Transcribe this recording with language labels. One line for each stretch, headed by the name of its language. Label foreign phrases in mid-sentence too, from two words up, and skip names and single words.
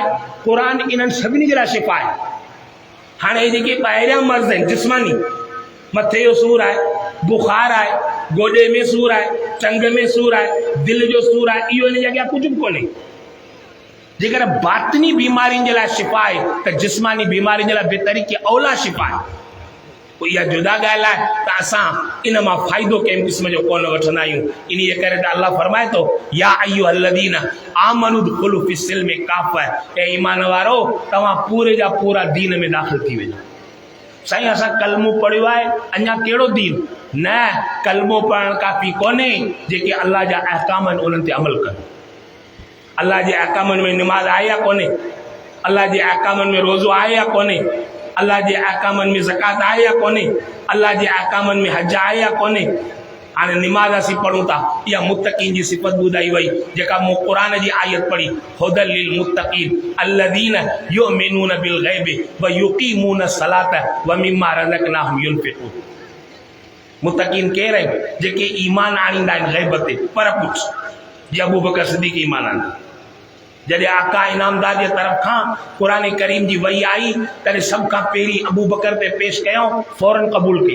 Sindhi: क़ुर इन्हनि सभिनी जे लाइ शिफ़ा आहे। हाणे हे जेके ॿाहिरियां मर्ज़ आहिनि जिस्मानी, मथे जो सूर आहे, बुख़ार आहे, गोॾे में सूर आहे, टंग में सूर आहे, दिलि जो सूर आहे, इहो इन जे अॻियां कुझु बि कोन्हे। जेकर बातिनी बीमारियुनि जे लाइ शिफ़ा आहे त जिस्मानी बीमारियुनि जे लाइ बेतरी औला शिफ़ा आहे। पोइ इहा जुदा ॻाल्हि आहे त असां इन मां फ़ाइदो कंहिं क़िस्म जो कोन वठंदा आहियूं। इन करे त अल्लाह फरमाए थो
Arabic: يا أيها الذين آمنوا ادخلوا في السلم كافة,
Sindhi: ऐं ईमान वारो तव्हां पूरे जा पूरा दीन में दाख़िल थी वञो। साईं असां कलमो पढ़ियो आहे, अञा कहिड़ो दीन? न, कलमो पढ़णु काफ़ी कोन्हे, जेके अल्लाह जा अहकाम आहिनि उन्हनि ते अमल कनि। अल्लाह जे अहकामनि में निमाज़ आहे या कोन्हे? अल्लाह जे अहकामनि में रोज़ो आहे या कोन्हे? अल्लाह जे अहकामनि में ज़कात आहे या कोन्हे? अल्लाह जे अहकामनि में हज आहे या कोन्हे? हाणे निमाज़ असीं पढ़ूं था, इहा मुत्तक़ीन जी सिफ़त ॿुधाई वई, जेका मूं क़ुरान जी आयत पढ़ी,
Arabic: هدى للمتقين الذين يؤمنون بالغيب ويقيمون الصلاة ومما رزقناهم ينفقون.
Sindhi: मुत्तक़ीन केर आहिनि? जेके ईमान आणींदा आहिनि ग़ैब ते, पर पुछ जी अबू बकर सिद्दीक़ ईमान आंदा। जॾहिं आका इनामदार जे तरफ़ खां क़ुरान करीम जी वही आई, तॾहिं सभ खां पहिरीं अबू बकर ते पेश कयूं, फौरन क़बूल कई।